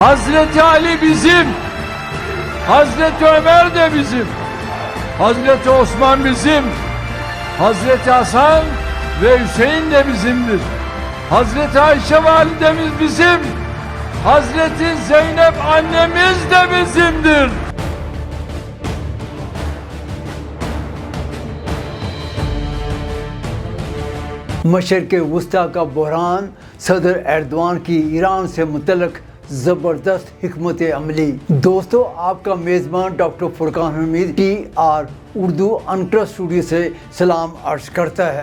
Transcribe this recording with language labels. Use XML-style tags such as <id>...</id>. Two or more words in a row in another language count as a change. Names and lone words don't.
<tr>Hazreti Ali bizim, Hazreti Ömer de bizim, Hazreti Osman bizim, Hazreti Hasan ve Hüseyin de bizimdir. Hazreti Ayşe validemiz bizim, Hazreti Zeynep annemiz de bizimdir.</tr> <ur>مشرق وسطیٰ کا بحران، صدر اردوان کی ایران سے متعلق زبردست حکمت عملی. دوستو، آپ کا میزبان ڈاکٹر فرقان حمید TR اردو انقرہ اسٹوڈیو سے سلام عرض کرتا ہے.</ur>